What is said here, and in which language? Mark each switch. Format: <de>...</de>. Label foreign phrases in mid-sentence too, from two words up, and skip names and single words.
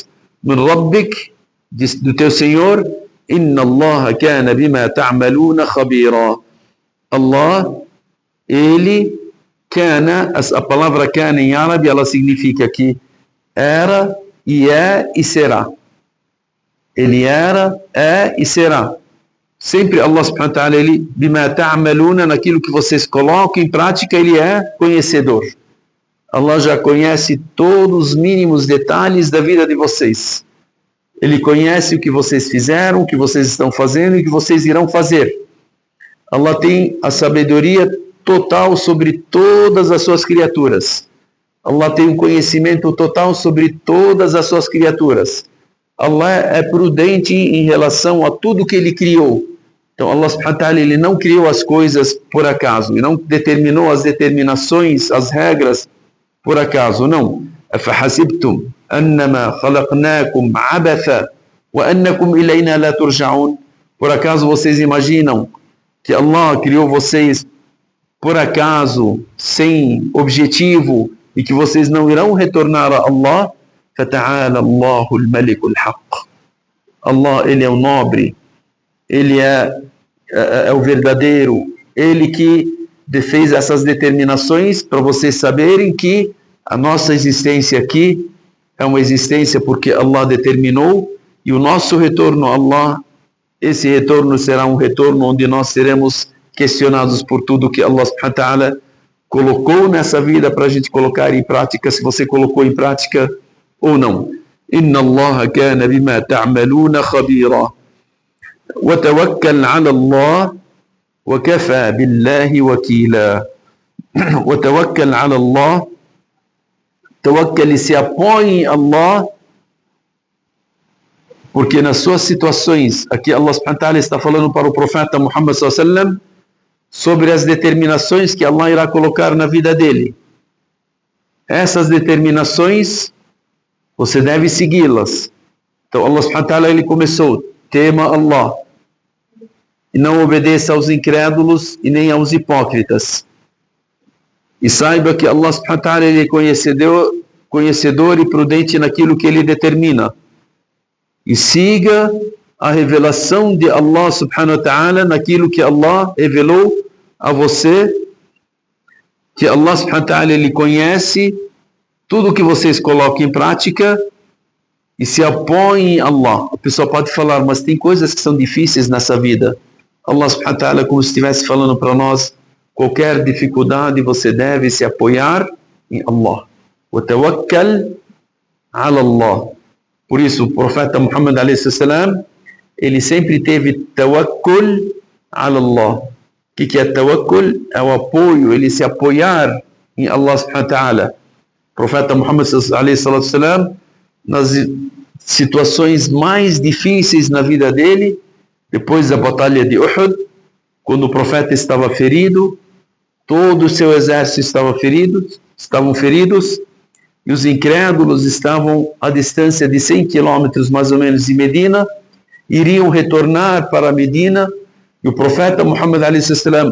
<ar>من ربك,</ar> <pt>do teu Senhor.</pt> <ar>إن الله كان بما تعملون خبيرا.</ar> <pt>Allah, ele kana, a palavra kana em árabe, ela significa que era e é e será. Ele era, é e será. Sempre Allah</pt> <ar>سبحانه وتعالى,</ar> <pt>ele</pt> <ar>بما تعملون,</ar> <pt>naquilo que vocês colocam em prática, ele é conhecedor. Allah já conhece todos os mínimos detalhes da vida de vocês. Ele conhece o que vocês fizeram, o que vocês estão fazendo e o que vocês irão fazer. Allah tem a sabedoria total sobre todas as suas criaturas. Allah tem um conhecimento total sobre todas as suas criaturas. Allah é prudente em relação a tudo que ele criou. Então Allah</pt> <ar>سبحانه وتعالى,</ar> <pt>ele não criou as coisas por acaso, e não determinou as determinações, as regras por acaso, não.</pt> <ar>أَفَحَسِبْتُمْ أَنَّمَا خَلَقْنَاكُمْ عَبَثًا وَأَنَّكُمْ إِلَيْنَا لَا تُرْجَعُونَ.</ar> <pt>Por acaso vocês imaginam que Allah criou vocês por acaso, sem objetivo, e que vocês não irão retornar a Allah?</pt> <ar>فَتَعَالَى اللَّهُ الْمَلِكُ الْحَقِّ.</ar> <pt>Allah, ele é o nobre, ele é o verdadeiro, ele que fez essas determinações para vocês saberem que a nossa existência aqui é uma existência porque Allah determinou, e o nosso retorno a Allah, esse retorno será um retorno onde nós seremos questionados por tudo que Allah</pt> <ar>سبحانه وتعالى</ar> <pt>colocou nessa vida para a gente colocar em prática, se você colocou em prática ou não.</pt> <ar>إن الله كان بما تعملون خبيرا. وتوكل على الله وكفى بالله وكيلا. وتوكل على الله توكل,</ar> <pt>se apoie em Allah, porque nas suas situações, aqui Allah</pt> <ar>سبحانه وتعالى</ar> <pt>está falando para o profeta Muhammad</pt> <ar>صلى الله عليه وسلم</ar> <pt>sobre as determinações que Allah irá colocar na vida dele. Essas determinações, você deve segui-las. Então Allah</pt> <ar>سبحانه وتعالى,</ar> <pt>ele começou: tema Allah e não obedeça aos incrédulos e nem aos hipócritas. E saiba que Allah</pt> <ar>سبحانه وتعالى,</ar> <pt>ele é conhecedor e prudente naquilo que ele determina. E siga a revelação de Allah</pt> <ar>سبحانه وتعالى</ar> <pt>naquilo que Allah revelou a você, que Allah</pt> <ar>سبحانه وتعالى,</ar> <pt>ele conhece tudo que vocês colocam em prática e se apoiem em Allah. A pessoa pode falar, mas tem coisas que são difíceis nessa vida. Allah</pt> <ar>سبحانه وتعالى,</ar> <pt>como se estivesse falando para nós, qualquer dificuldade você deve se apoiar em Allah.</pt> <ar>وتوكل على الله.</ar> <pt>Por isso o profeta Muhammad</pt> <ar>عليه السلام,</ar> <pt>ele sempre teve</pt> <ar>توكل على الله.</ar> <pt>O que é tawakkul? É o apoio, ele se apoiar em Allah</pt> <ar>سبحانه وتعالى.</ar> <pt>O profeta Muhammad</pt> <ar>عليه السلام,</ar> <pt>nas situações mais difíceis na vida dele, depois da batalha de Uhud, quando o profeta estava ferido, todo o seu exército estavam feridos, e os incrédulos estavam à distância de 100 quilômetros mais ou menos de Medina, iriam retornar para Medina, e o profeta Muhammad a.s.</pt>